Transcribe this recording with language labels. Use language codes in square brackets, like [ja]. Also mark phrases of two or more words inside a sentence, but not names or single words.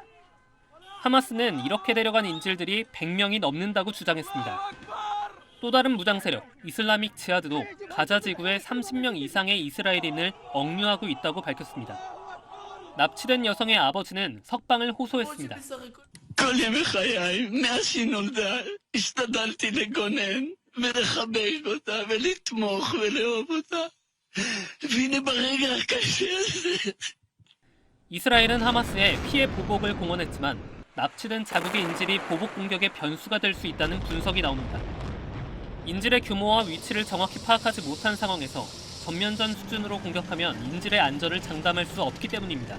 [ko] 하마스는 이렇게 데려간 인질들이 100명이 넘는다고 주장했습니다. 또 다른 무장 세력 이슬라믹 지하드도 가자 지구에 30명 이상의 이스라엘인을 억류하고 있다고 밝혔습니다. 납치된 여성의 아버지는 석방을 호소했습니다. [he] כל ימי חיי, מאז שהיא נולדה, השתדלתי לגונן ולחבק אותה ולתמוך ולאהוב אותה. והנה ברגע הקשה הזה. [ko] 이스라엘은 하마스에 피해 보복을 공언했지만 납치된 자국의 인질이 보복 공격의 변수가 될 수 있다는 분석이 나옵니다. 인질의 규모와 위치를 정확히 파악하지 못한 상황에서 전면전 수준으로 공격하면 인질의 안전을 장담할 수 없기 때문입니다.